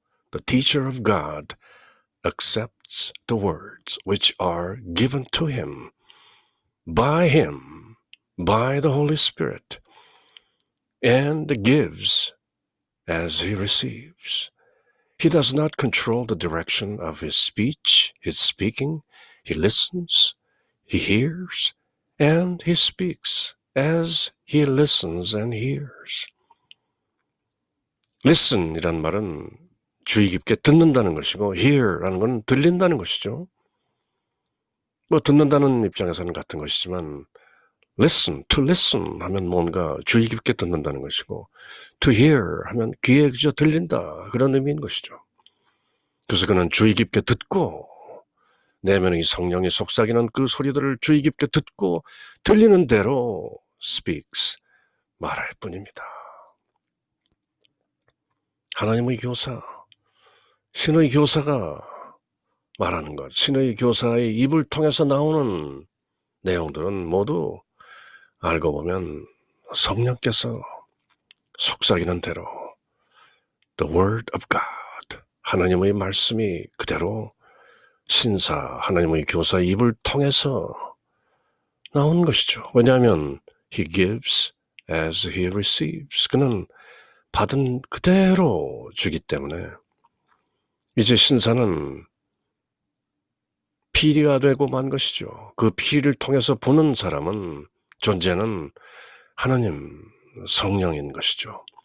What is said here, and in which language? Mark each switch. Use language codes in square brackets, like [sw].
[en] The teacher of God accepts the words which are given to him, by the Holy Spirit, and gives as he receives. He does not control the direction of his speech, his speaking. He listens, he hears, and he speaks as he listens and hears. [ko] Listen이란 말은 주의 깊게 듣는다는 것이고 hear라는 건 들린다는 것이죠. 뭐 듣는다는 입장에서는 같은 것이지만 listen, to listen 하면 뭔가 주의 깊게 듣는다는 것이고 to hear 하면 귀에 그저 들린다 그런 의미인 것이죠. 그래서 그는 주의 깊게 듣고 내면의 성령이 속삭이는 그 소리들을 주의 깊게 듣고 들리는 대로 speaks, 말할 뿐입니다. 하나님의 교사, 신의 교사가 말하는 것, 신의 교사의 입을 통해서 나오는 내용들은 모두 알고 보면 성령께서 속삭이는 대로 [en] The Word of God. [ko] 하나님의 말씀이 그대로 신사, 하나님의 교사 입을 통해서 나온 것이죠. 왜냐하면 [en] He gives as He receives. [ko] 그는 받은 그대로 주기 때문에 이제 신사는 피리가 되고 만 것이죠. 그 피리를 통해서 부는 사람은 존재는 하나님 성령인 것이죠.